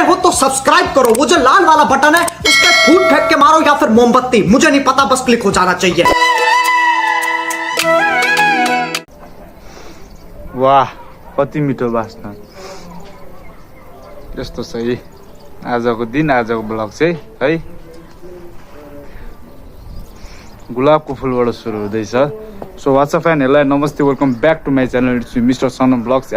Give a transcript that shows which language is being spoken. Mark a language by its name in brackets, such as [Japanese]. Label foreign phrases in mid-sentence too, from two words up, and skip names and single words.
[Hindi] को सब्सक्राइब करो, वो जो लाल वाला बटन है उस पर फूट फेंक के मारो या फिर मोमबत्ती, मुझे नहीं पता, बस क्लिक हो जाना चाहिए। [Nepali] वाह कति मिठो बास्ना। यस्तो छ है आजको दिन, आजको ब्लग चाहिँ है गुलाबको फुलबाट सुरु हुँदैछ। [English] So whatsup fanharulai namaste, welcome back to my channel, it's Mister Sanam Vlogs.